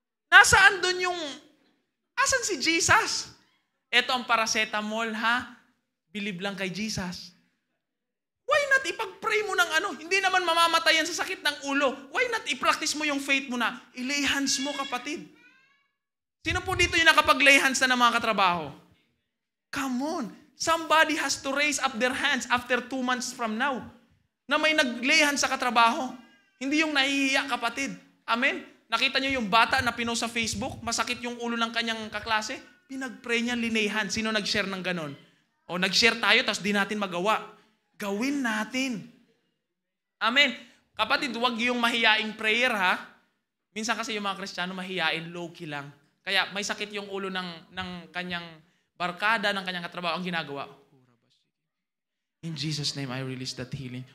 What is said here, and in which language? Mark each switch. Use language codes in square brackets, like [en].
[tl] Nasaan doon yung... Asan si Jesus? Ito ang paracetamol, ha? Believe lang kay Jesus. [en] Why not [tl] ipag-pray mo ng ano? Hindi naman mamamatay yan sa sakit ng ulo. [en] Why not [tl] i-practice mo yung faith mo na i-lay hands mo, kapatid? Sino po dito yung nakapag-lay hands na ng mga katrabaho? [en] Come on. Somebody has to raise up their hands after 2 months from now. [tl] Na may nag-lay hands sa katrabaho. Hindi yung nahihiya, kapatid. Amen? Nakita niyo yung bata na pinost sa Facebook, masakit yung ulo ng kanyang kaklase? Pinag-pray niya, linay hands. Sino nag-share ng ganon? O nag-share tayo, tapos di natin magawa. Gawin natin. Amen. Kapatid, huwag yung mahiyaing prayer, ha? Minsan kasi yung mga Kristiyano mahiyain, low-key lang. Kaya may sakit yung ulo ng kanyang barkada, ng kanyang katrabaho. Ang ginagawa, [en] in Jesus' name, I release that healing.